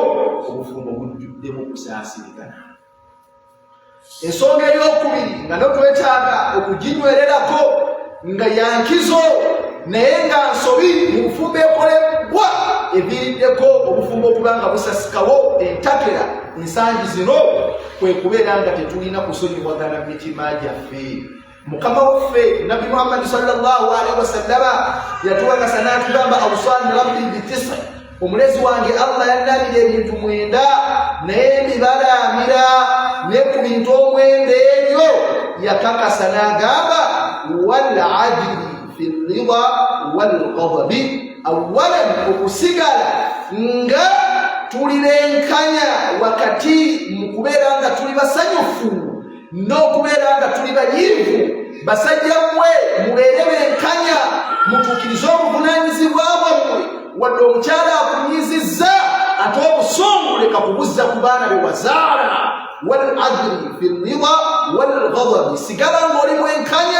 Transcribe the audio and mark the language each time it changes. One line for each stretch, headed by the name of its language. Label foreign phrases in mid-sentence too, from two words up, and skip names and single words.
Ganda: Obufumbo bujjuddemu kusaasirigana. Ensonga ey'okubiri nga notwetaaga okuginywererako nga yankizo naye nga nsobi mu bufumbo ekolebwa eviiriddeko obufumbo okuba nga busasikawo entakera ensangi zino, kwe kubeera nga tetulina kusonyiwagana mitima gyaffe. Mukama waffe Nabbi Muhammad
Arabic: sallallahu alaihi wasallama
Ganda: yatuwakasa n'atugamba
Arabic: awsaani rabbi
Ganda: bitisa, omulezi wange Allah yannabira ebintu 9 naye mbibalaamira, ne ku bintu 9 ebyo yakakasa n'agamba
Arabic: wal adli fi rida wal ghadabi,
Ganda: awalan okusigala nga tulirenkanya wakati mu kubeera nga tuli basanyufu n'okubeera nga tuli banyiivu. Basajja mmwe mubeere benkanya, mutuukirize obuvunaanyizibwa bwammwe. Wadde omukyala akunyizizza ate obusungu leka kubuzza ku baana be wazaala.
Arabic: Wal adli fi rida wal ghadabi,
Ganda: sigala ng'oli mwenkanya.